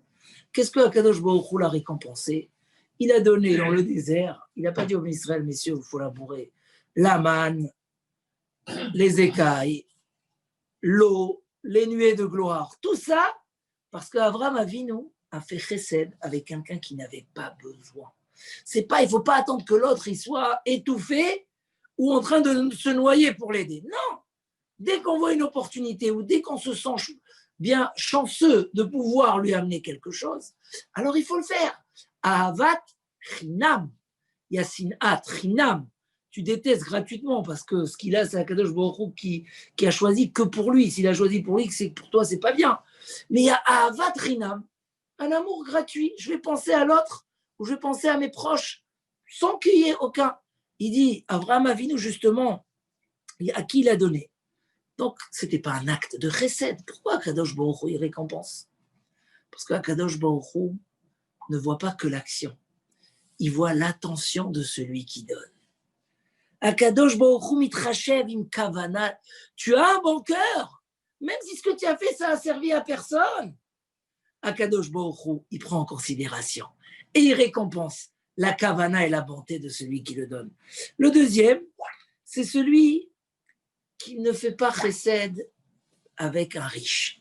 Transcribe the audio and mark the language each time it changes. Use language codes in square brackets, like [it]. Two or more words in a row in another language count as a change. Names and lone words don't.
[fr] Qu'est-ce que [he] הקדוש ברוך הוא [fr] l'a récompensé? Il a donné dans le désert, il n'a pas dit au Israël, messieurs, il faut labourer, la manne, les écailles, l'eau, les nuées de gloire, tout ça, parce qu'Abraham Avinu a fait Chesed avec quelqu'un qui n'avait pas besoin. C'est pas, il ne faut pas attendre que l'autre il soit étouffé ou en train de se noyer pour l'aider. Non, dès qu'on voit une opportunité ou dès qu'on se sent bien chanceux de pouvoir lui amener quelque chose, alors il faut le faire. [he] אהבת חינם, שנאת חינם. [fr] Tu détestes gratuitement parce que ce qu'il a, c'est [he] הקדוש ברוך הוא [fr] qui a choisi que pour lui. S'il a choisi pour lui, c'est que pour toi, c'est pas bien. Mais il y a [he] אהבת חינם, [fr] un amour gratuit. Je vais penser à l'autre ou je vais penser à mes proches sans qu'il y ait aucun. Il dit, Abraham Avinu, justement, à qui il a donné. Donc, ce n'était pas un acte de chesed. Pourquoi [he] הקדוש ברוך הוא, [fr] il récompense? Parce qu' [he] הקדוש ברוך הוא [fr] ne voit pas que l'action. Il voit l'attention de celui qui donne. [he] הקדוש ברוך הוא מתחשב עם כוונה. [fr] Tu as un bon cœur, même si ce que tu as fait, ça a servi à personne. [he] הקדוש ברוך הוא, [fr] il prend en considération et il récompense la kavana et la bonté de celui qui le donne. Le deuxième, c'est celui qui ne fait pas chesed avec un riche.